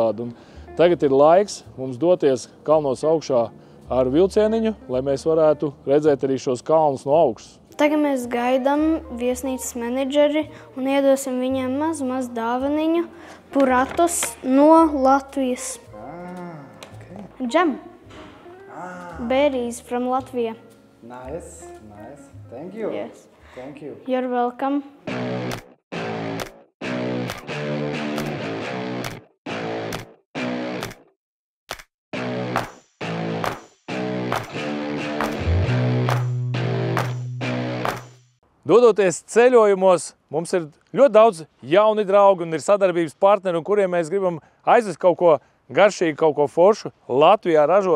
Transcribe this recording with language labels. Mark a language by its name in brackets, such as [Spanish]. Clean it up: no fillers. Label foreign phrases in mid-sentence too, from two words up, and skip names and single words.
[Latvian] Un tagad ir laiks mums doties kalnos augšā ar vilcieniņu, lai mēs varētu redzēt arī šos kalnus no augšas. Tagad mēs gaidām viesnīcas menedžeri un iedosim viņiem maz dāvaniņu Puratos no Latvijas. [English] Okay. Jam. Berries from Latvia. Nice. Thank you. Yes. Thank you. You're welcome. [Latvian] Dodoties ceļojumos, mums ir ļoti daudz jauni draugi un ir sadarbības partneri, un kuriem mēs gribam aizvest kaut ko garšīgu, kaut ko foršu Latvijā ražot.